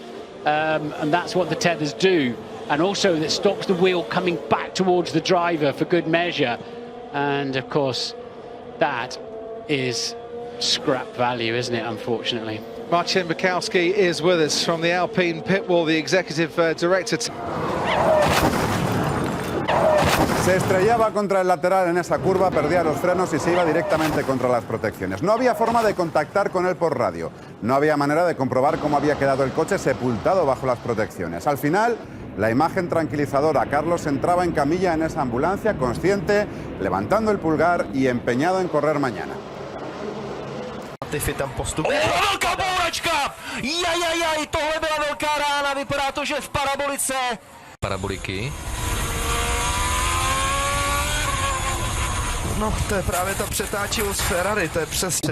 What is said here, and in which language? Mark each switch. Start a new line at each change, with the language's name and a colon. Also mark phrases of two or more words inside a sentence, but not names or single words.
English: And that's what the tethers do. And also that stops the wheel coming back towards the driver for good measure. And of course, that is scrap value, isn't it, unfortunately? Marcin Bukowski is with us from the Alpine pit wall, the executive director.
Spanish: Se estrellaba contra el lateral en esa curva, perdía los frenos y se iba directamente contra las protecciones. No había forma de contactar con él por radio. No había manera de comprobar cómo había quedado el coche sepultado bajo las protecciones. Al final, la imagen tranquilizadora. Carlos entraba en camilla en esa ambulancia, consciente, levantando el pulgar y empeñado en correr mañana.
Czech: Latifi tam postupuje. Velká bouračka! Jajajaj, tohle byla velká rána, vypadá to, že v parabolice. Paraboliky. No, to je právě ta přetáčivost Ferrari, to je přesně.